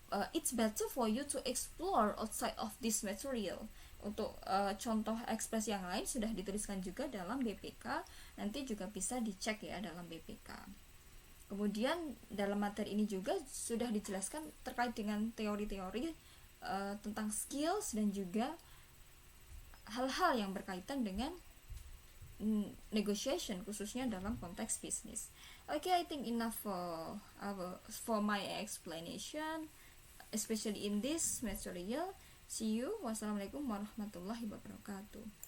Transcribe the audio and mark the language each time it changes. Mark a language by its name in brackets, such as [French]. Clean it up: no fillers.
[English] It's better for you to explore outside of this material. [Indonesian] Untuk contoh ekspresi yang lain sudah dituliskan juga dalam BPK, nanti juga bisa dicek ya dalam BPK. Kemudian dalam materi ini juga sudah dijelaskan terkait dengan teori-teori tentang skills dan juga hal-hal yang berkaitan dengan negotiation, khususnya dalam konteks bisnis. [English] Okay, I think enough for my explanation, especially in this material. See you. [Arabic] Wassalamualaikum warahmatullahi wabarakatuh.